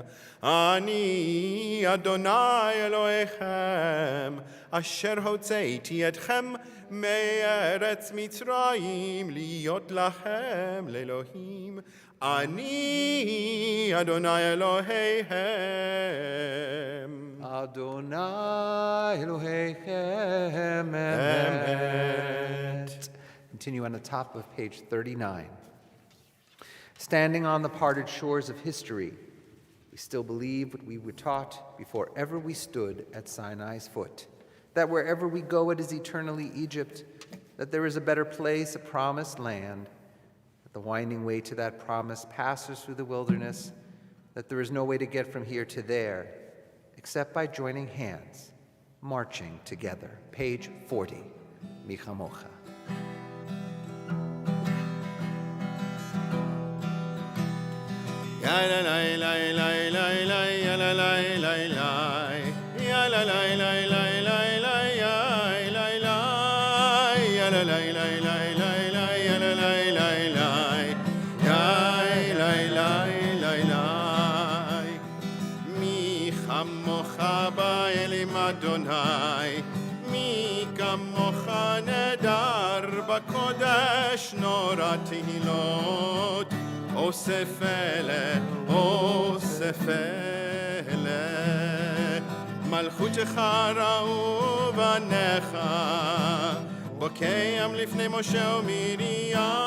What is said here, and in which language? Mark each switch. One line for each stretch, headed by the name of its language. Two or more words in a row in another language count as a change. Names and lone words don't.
Hebrew: אני אדוני אלוהיכם, אשר הוצאתי אתכם מארץ מצרים, להיות לכם לאלוהים. אני אדוני אלוהיכם. אדני אלהיכם אמת.
English: Continue on the top of page 39. Standing on the parted shores of history, we still believe what we were taught before ever we stood at Sinai's foot, that wherever we go it is eternally Egypt, that there is a better place, a promised land, that the winding way to that promise passes through the wilderness, that there is no way to get from here to there, except by joining hands, marching together. Page 40, Michamocha. Ya la la la la la la ya la la la la ya la la la la la la ya la la ya la la la la la la ya la la la la ya la la la la
Hebrew: מי כמכה באלם אדני מי כמכה נאדר בקדש נורא תהלת אוסף אלה, מלכותך ראו בניך, בוקעם לפני משה ומרים,